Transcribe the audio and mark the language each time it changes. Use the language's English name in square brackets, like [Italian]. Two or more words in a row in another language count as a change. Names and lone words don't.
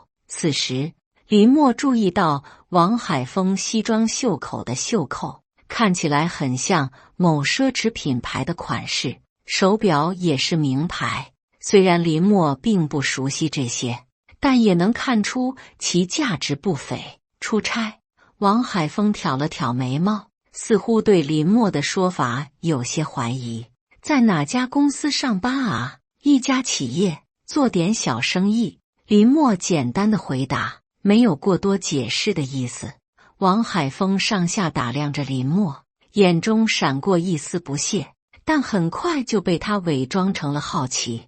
[Chinese] 此時，林默注意到王海峰西裝袖口的袖扣看起來很像某奢侈品牌的款式，手錶也是名牌。雖然林默並不熟悉這些，但也能看出其價值不菲。出差？王海峰挑了挑眉毛，似乎對林默的說法有些懷疑。在哪家公司上班啊？一家企業，做點小生意。林默簡單的回答，沒有過多解釋的意思。王海峰上下打量着林默，眼中閃過一絲不屑，但很快就被他偽裝成了好奇。